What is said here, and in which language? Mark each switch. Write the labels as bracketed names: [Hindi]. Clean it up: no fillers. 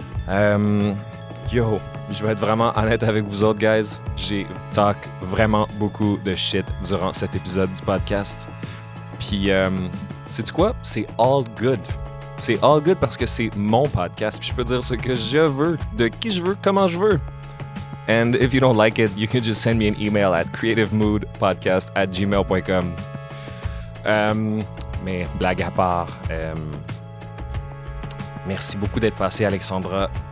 [French] Je vais être vraiment honnête avec vous autres, guys. J'ai talk vraiment beaucoup de shit durant cet épisode du podcast. Puis, sais-tu quoi? C'est [English] all good. [French] C'est all good parce que c'est mon podcast. Puis je peux dire ce que je veux, de qui je veux, comment je veux. [English] And if you don't like it, you can just send me an email at creativemoodpodcast@gmail.com. [French] Mais blague à part, merci beaucoup d'être passé, Alexandra.